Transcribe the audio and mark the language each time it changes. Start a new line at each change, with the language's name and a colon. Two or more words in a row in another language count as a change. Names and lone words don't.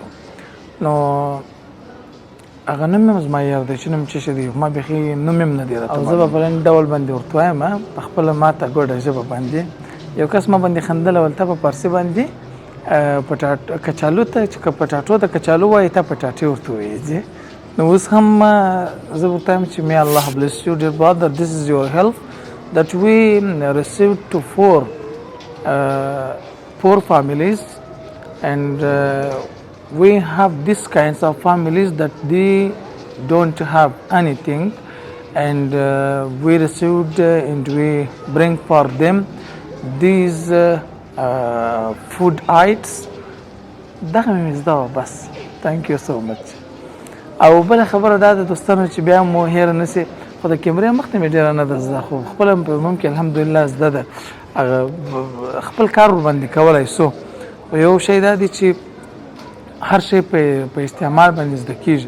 Pashto: نو هغه نوم هم زما یاد دی چې نوم څه شی دی، ما بیخي نوم هم نه دی راته او زه به په رنګ ډول باندې ورته وایم په خپله ما ته ګوډه ژبه باندې. یو کس ما باندې خندلی ول ته په فارسي باندې کچالو ته چې پټاټو ته کچالو وایي ته پټاټې ورته وایي. نو اوس هم زه ورته وایم چې
English: may Allah bless you dear brother, this is your help that we received to poor families, and we have these kinds of families that they don't have anything, and we received and we bring for them these food items.
Pashto: دغه مې زده وه بس.
English: thank you so much.
Pashto: او بله خبره دا د دوستانو چې بیا مو هېره نه سي، خو د کیمرې مخ ته مې ډېره نه ده زده، خو خپله ممکن الحمدلله زده ده، خپل کار ورباندې کولی سو. خو یو شی دا دی چې هر شی په استعمال باندې زده کېږي.